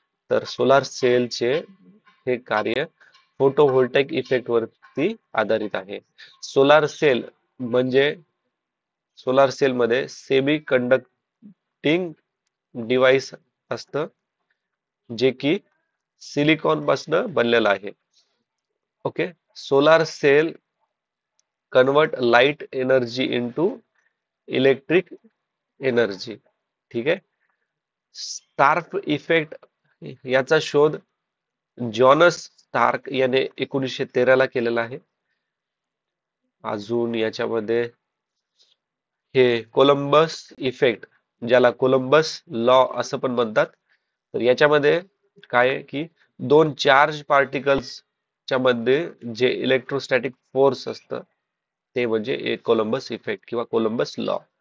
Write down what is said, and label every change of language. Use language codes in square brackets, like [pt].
[mr] तर सोलार सेलचे हे कार्य फोटोव्होल्टेक इफेक्ट वरती आधारित आहे. सोलार सेल म्हणजे सोलार सेल मध्ये सेमी कंडक्टिंग डिव्हाइस असतं जे की सिलिकॉन पासून बनलेलं आहे. Okay. [en] Solar cell convert light energy into electric energy. [mr] ठीक आहे. स्टार्क इफेक्ट याचा शोध जॉनस स्टार्क याने 1913 ला केलेला आहे. अजून याच्यामध्ये हे कोलंबस इफेक्ट, ज्याला कोलंबस लॉ असं पण म्हणतात, तर याच्यामध्ये काय आहे की दोन चार्ज पार्टिकल्सच्या मध्ये जे इलेक्ट्रोस्टॅटिक फोर्स असतं ते म्हणजे कोलंबस इफेक्ट किंवा कोलंबस लॉ.